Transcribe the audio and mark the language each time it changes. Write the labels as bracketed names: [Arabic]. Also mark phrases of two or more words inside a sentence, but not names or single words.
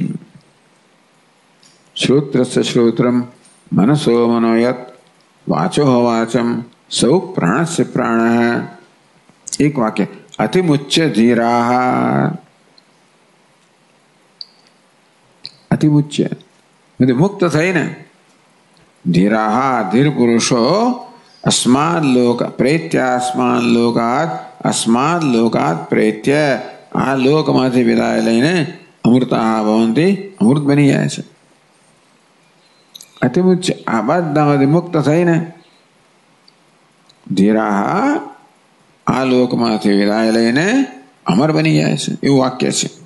[Sanskrit] શ્રોત્રસ્ય શ્રોત્રમ મનસો મનોયત વાચો વાચમ સૌ પ્રાણસ્ય પ્રાણ. [Gujarati] એક વાક્ય [Sanskrit] અતિમુચ્ય ધીરા. [Gujarati] અતિમુચ્ય મુક્ત થઈને ધીરા ધીર પુરુષો [Sanskrit] अस्मान् लोक प्रेत्यास्मान् लोकात् अस्मात् लोकात् प्रेत्य [Gujarati] आ લોકમાંથી વિદાય લઈને [Sanskrit] અમૃતા ભવંતી [Gujarati] અમૃત બની જાય છે. અતિમુચ્ય આ બધામાંથી મુક્ત થઈને ધીરા આ લોકમાંથી વિદાય લઈને અમર બની જાય છે એવું વાક્ય છે.